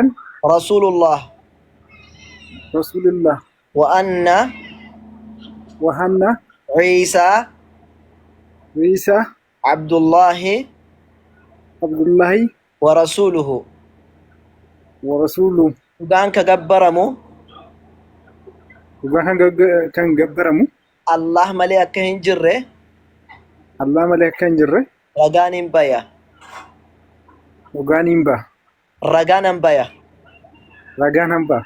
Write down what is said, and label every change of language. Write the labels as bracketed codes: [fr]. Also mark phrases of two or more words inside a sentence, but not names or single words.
[ar] رسول الله رسول الله وأن وأن عيسى عيسى عبد الله عبد الله ورسوله ورسوله [om] dhugaan ka gabbaramu kan gabbaramu Allah malee akka hin jirre Allah malee akka hin jirre ragaan hin baya. dhugaan hin ba'a. Ragaan hin baya. Ragaan hin ba'a.